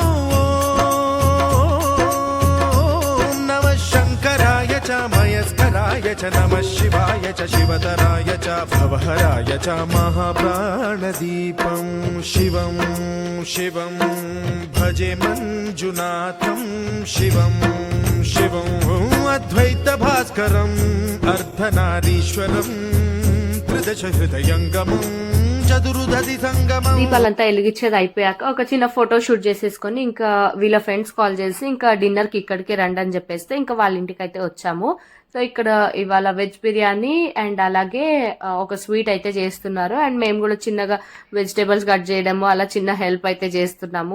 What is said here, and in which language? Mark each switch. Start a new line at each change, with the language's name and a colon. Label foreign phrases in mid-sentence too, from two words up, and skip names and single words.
Sanskrit: ॐ नमः शङ्कराय च मयस्कराय च नमः शिवाय च शिवतराय च भवहराय च महाप्राणदीपं शिवं शिवं भजे मञ्जुनाथं शिवं शिवं अद्वैतभास्करम् अर्धनारीश्वरं त्रिदशहृदयङ्गमं చతురుదధి సంగమం.
Telugu: దీపాలంతా వెలిగించేది అయిపోయాక ఒక చిన్న
English: photo shoot
Telugu: చేసేసుకొని ఇంకా వీళ్ళ
English: friends call
Telugu: చేసి ఇంకా డిన్నర్ కి ఇక్కడికి రండి అని చెప్పేస్తే ఇంకా వాళ్ళ ఇంటికి అయితే వచ్చాము. సో ఇక్కడ ఇవాళ వెజ్ బిర్యానీ అండ్ అలాగే ఒక స్వీట్ అయితే చేస్తున్నారు. అండ్ మేము కూడా చిన్నగా
English: vegetables cut
Telugu: చేయడము అలా చిన్న హెల్ప్ అయితే చేస్తున్నాము.